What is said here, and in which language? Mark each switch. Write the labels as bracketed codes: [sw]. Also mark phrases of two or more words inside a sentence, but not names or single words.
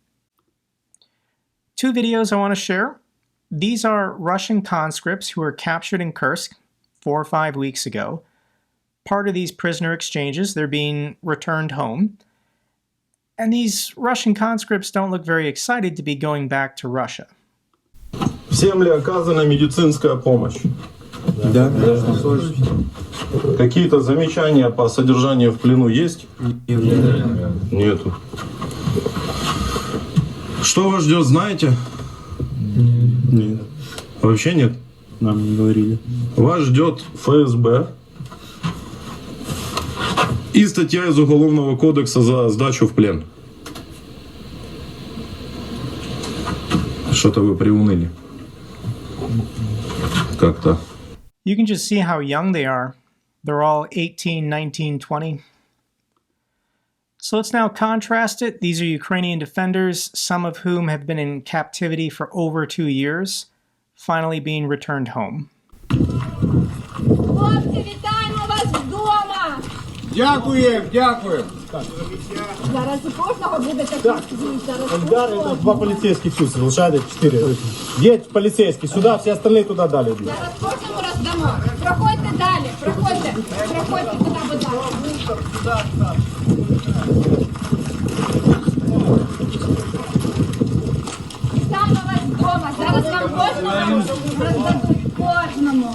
[en] 2 videos I want to share. These are Russian conscripts who were captured in Kursk 4 or 5 weeks ago. Part of these prisoner exchanges, they're being returned home. And these Russian conscripts don't look very excited to be going back to Russia. [ru] Всем ли оказана медицинская помощь? Да. Какие-то замечания по содержанию в плену есть? Нету. Что вас ждет, знаете? Нет. Вообще нет? Нам не говорили. Вас ждет ФСБ и статья из Уголовного кодекса за сдачу в плен. Что-то вы приуныли. Как-то. [en] You can just see how young they are. They're all 18, 19, 20. So let's now contrast it. These are Ukrainian defenders, some of whom have been in captivity for over 2 years, finally being returned home. [uk] Хлопці, вітаємо вас вдома! Дякуємо, дякуємо. Зараз у кожного буде такий звіт. [ru] Эльдар, это 2 полицейских чуть, Лошадя 4. Едь полицейский сюда, все остальные туда дали. [uk] Зараз кожному роздамо. Проходьте далі, проходьте туди, будь ласка. Вітаємо вас вдома. Зараз вам кожному роздадуть, кожному.